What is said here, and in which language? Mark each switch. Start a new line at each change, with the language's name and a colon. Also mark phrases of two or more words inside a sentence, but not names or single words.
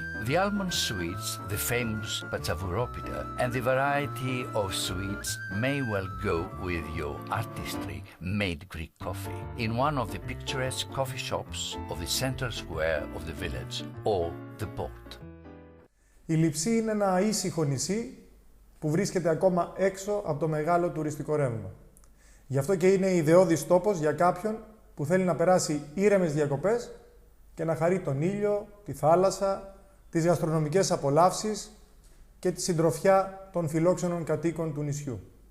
English: The almond sweets, the famous patsavuropita, and the variety of sweets may well go with your artistry-made Greek coffee in one of the picturesque coffee shops of the central square of the village or the port.
Greek: Η Λειψη είναι ένα ήσυχο νησί που βρίσκεται ακόμα έξω από το μεγάλο τουριστικό ρεύμα. Γι' αυτό και είναι ιδεώδης τόπος για κάποιον που θέλει να περάσει ήρεμες διακοπές και να χαρεί τον ήλιο, τη θάλασσα, τις γαστρονομικές απολαύσεις και τη συντροφιά των φιλόξενων κατοίκων του νησιού.